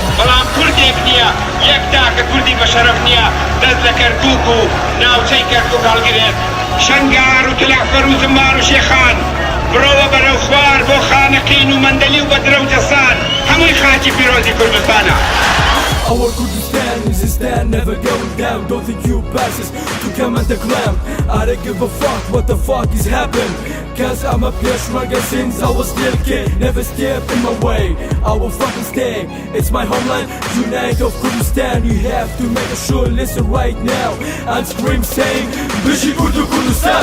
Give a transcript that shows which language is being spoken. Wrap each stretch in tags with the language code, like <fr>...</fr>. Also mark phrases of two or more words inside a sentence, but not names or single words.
<ckb>بەڵام کوردێک نییە یەک تاکە کوردی بەشەرەف نییە دەست لە کەرکووک و ناوچەی کەرکووک هەڵگرێت شەنگار و تلەحفەر و زمار و شێخان برۆوە بەرەو خوار بۆ خانەقین و مەندەلی و بەدرە و جەسان هەمووی خاکی پیرۆزی کوردستانە.</ckb> <en>Our Kurdistan is a stand, never going down. Don't think you passes to come and glam. I don't give a fuck what the fuck is happening. Cause I'm a peshmerga since I was little kid. Never step in my way, I will fucking stay. It's my homeland, unite of Kurdistan. You have to make sure, listen right now and scream saying</en> <ku>Bishi Kurdu Kurdistan.</ku>